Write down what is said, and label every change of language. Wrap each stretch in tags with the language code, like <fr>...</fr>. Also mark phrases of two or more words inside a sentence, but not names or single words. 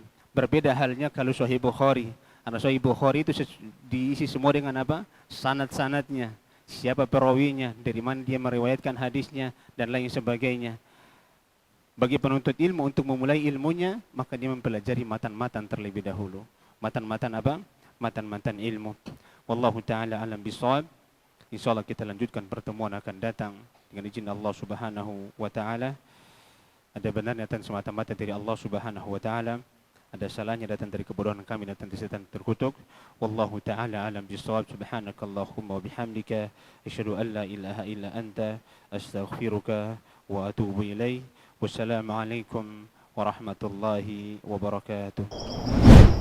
<id>Berbeda halnya kalau Sahih Bukhari. Karena Sahih Bukhari itu diisi semua dengan apa? Sanad-sanadnya. Siapa perawinya, dari mana dia meriwayatkan hadisnya, dan lain sebagainya. Bagi penuntut ilmu untuk memulai ilmunya, maka dia mempelajari matan-matan terlebih dahulu. Matan-matan apa? Matan-matan ilmu.</id> <ar>والله تعالى أعلم بالصواب.</ar> <id>InsyaAllah kita lanjutkan pertemuan akan datang dengan izin Allah</id> <ar>سبحانه وتعالى.</ar> <id>Ada benarnya dan semata-mata dari Allah</id> <ar>سبحانه وتعالى.</ar> <id>Ada salahnya datang dari kebodohan kami, datang dari setan terkutuk.</id> <ar>والله تعالى أعلم بالصواب. سبحانك اللهم وبحمدك أشهد أن لا إله إلا أنت أستغفرك وأتوب إليه. والسلام عليكم ورحمة الله وبركاته.</ar>